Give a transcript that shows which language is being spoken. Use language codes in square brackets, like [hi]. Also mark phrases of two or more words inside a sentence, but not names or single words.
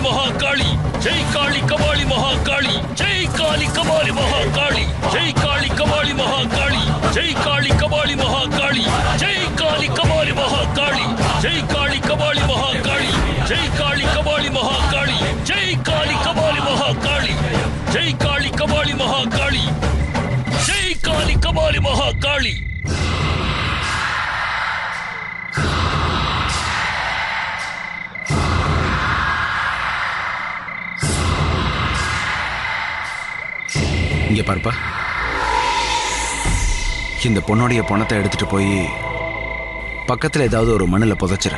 [hi] महाकाली, जय काली कबाली महाकाली, जय काली कबाली महाकाली, जय काली कबाली महाकाली, जय काली कबाली महाकाली, जय काली कबाली महाकाली, जय काली कबाली महाकाली, जय काली कबाली महाकाली, जय काली कबाली महाकाली, जय काली कबाली महाकाली, जय काली कबाली महाकाली. [ta] இங்க பாருப்பா, இந்த பொண்ணுடைய பணத்தை எடுத்துட்டு போய் பக்கத்துல ஏதாவது ஒரு மண்ணுல புதைச்சிரு.